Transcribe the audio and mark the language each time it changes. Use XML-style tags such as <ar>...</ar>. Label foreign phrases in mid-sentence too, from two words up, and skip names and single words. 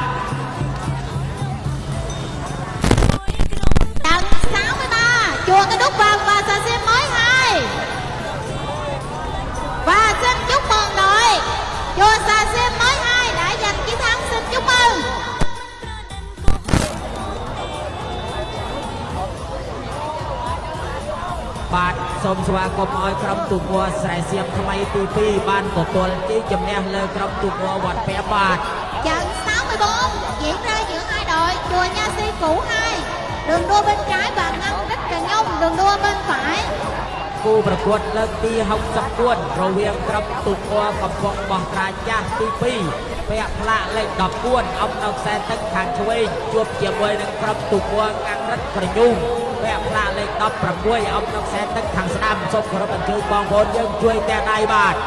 <vi>Trận 63 chùa Cái Đúc Vàng và Xà Xiêm mới 2. Và xin chúc mừng đội chùa Xà Xiêm mới 2 đã giành chiến thắng. Xin chúc mừng.</vi> <km>បាទសូមស្វាគមន៍ឲ្យក្រុមទំនួលស្រែសៀមថ្មីទី2បានទទួលជ័យជំនះលើក្រុមទំនួលវត្តពែបាទ</km> <vi>Trận 64 diễn ra giữa hai đội chùa Nha Si Cũ 2 đường đua bên trái và Ngân Rích Trà Nhung đường đua bên phải.</vi> <km>គូប្រកួតលើកទី64រវាងក្រុមទំនួលកំពង់បោះត្រាចាស់ទី2ផ្លាលេខ14អបនៅខ្សែទឹកខាងឆ្វេងជួបជាមួយនឹងក្រុមទំនួលងាំងរឹតក្រញូងផ្លាលេខ16អបនៅខ្សែទឹកខាងស្ដាំសូមគោរពអញ្ជើញបងប្អូនយើងជួយតែដៃបាទ</km>